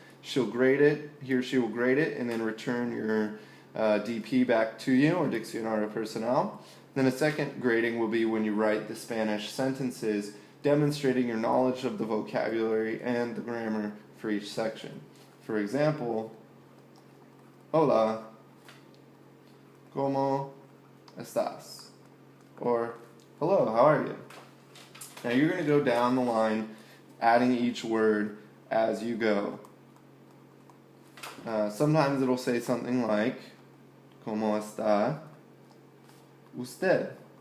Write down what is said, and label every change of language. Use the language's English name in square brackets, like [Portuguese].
[English] She'll grade it, he or she will grade it, and then return your DP back to you, or [Spanish] Diccionario Personal. [English] Then a second grading will be when you write the Spanish sentences, demonstrating your knowledge of the vocabulary and the grammar for each section. For example, [Spanish] hola, ¿cómo estás? [English] Or, hello, how are you? Now you're going to go down the line, adding each word as you go. Sometimes it'll say something like, [Spanish] ¿Cómo está usted?